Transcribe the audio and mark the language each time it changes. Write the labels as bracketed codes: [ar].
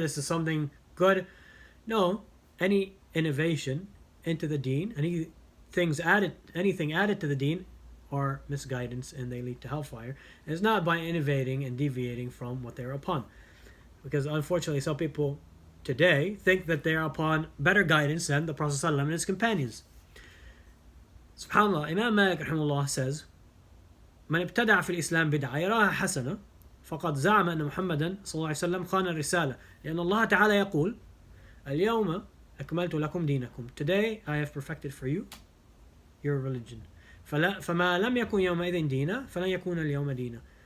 [en] This is something good. No, any innovation into the deen, anything added to the deen are misguidance, and they lead to hellfire. And it's not by innovating and deviating from what they're upon. Because unfortunately, some people today think that they are upon better guidance than the Prophet ﷺ and his companions. [ar] SubhanAllah, Imam Malik rahimahullah says, من ابتدع في الإسلام بدعة يراها حسنة فقد زعم أن محمدا صلى الله عليه وسلم خان الرسالة لأن الله تعالى يقول اليوم أكملت لكم دينكم. [en] Today I have perfected for you your religion. [ar] فما لم يكن يومئذ دينا فلن يكون اليوم دينا.